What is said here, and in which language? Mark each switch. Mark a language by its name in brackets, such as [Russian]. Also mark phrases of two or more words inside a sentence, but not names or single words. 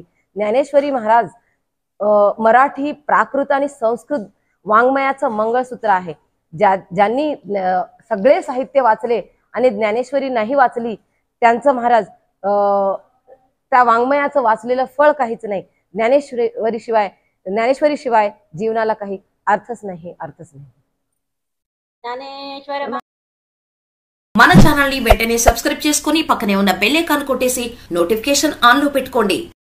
[Marathi] ज्ञानेश्वरी महाराज मराठी, प्राकृत आणि संस्कृत वाङ्मयाचं मंगळसूत्र आहे। ज्यांनी सगळे साहित्य वाचले आणि ज्ञानेश्वरी नाही वाचली त्यांचं महाराज त्या वाङ्मयाचं वाचलेलं फळ काहीच नाही। ज्ञानेश्वरी शिवाय जीवनाला काही अर्थच नाही। [Telugu] జ్ఞానేశ్వర మన ఛానల్ ని వెంటనే సబ్స్క్రైబ్ చేసుకొని పక్కనే ఉన్న [English] bell icon [Telugu] కొట్టేసి [English] notification on [Telugu] లో పెట్టుకోండి।